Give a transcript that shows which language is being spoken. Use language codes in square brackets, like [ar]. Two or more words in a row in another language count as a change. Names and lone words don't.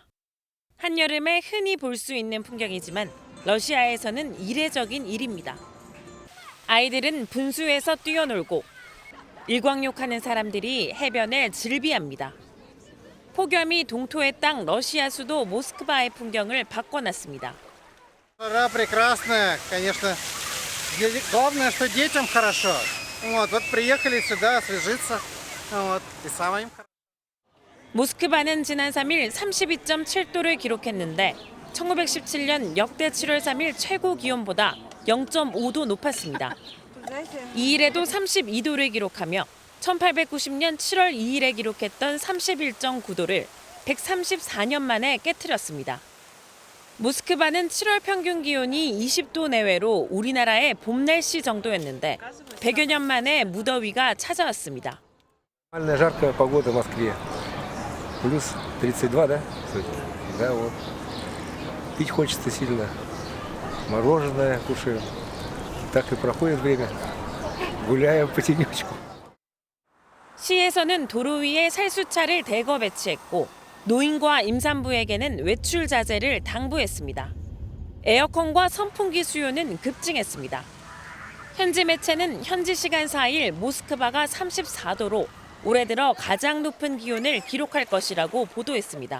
[ko] 한여름에 흔히 볼 수 있는 풍경이지만 러시아에서는 이례적인 일입니다. 아이들은 분수에서 뛰어놀고 일광욕하는 사람들이 해변을 즐비합니다. 폭염이 동토의 땅 러시아 수도 모스크바의 풍경을 바꿔놨습니다. [ru] прекрасная, конечно. Главное, что детям хорошо. Вот приехали сюда освежиться. И самое им. [ko] 모스크바는 지난 3일 32.7도를 기록했는데 1917년 역대 7월 3일 최고 기온보다 0.5도 높았습니다. 2일에도 32도를 기록하며 1890년 7월 2일에 기록했던 31.9도를 134년 만에 깨트렸습니다. 모스크바는 7월 평균 기온이 20도 내외로 우리나라의 봄 날씨 정도였는데 100여 년 만에 무더위가 찾아왔습니다. [ru] Жаркая погода в Москве. Плюс 32, да? Да, вот. Пить хочется сильно. Мороженое кушаем. Так и проходит время. Гуляем по тенечку. [ko] 시에서는 도로 위에 살수차를 대거 배치했고 노인과 임산부에게는 외출 자제를 당부했습니다. 에어컨과 선풍기 수요는 급증했습니다. 현지 매체는 현지 시간 4일 모스크바가 34도로 올해 들어 가장 높은 기온을 기록할 것이라고 보도했습니다.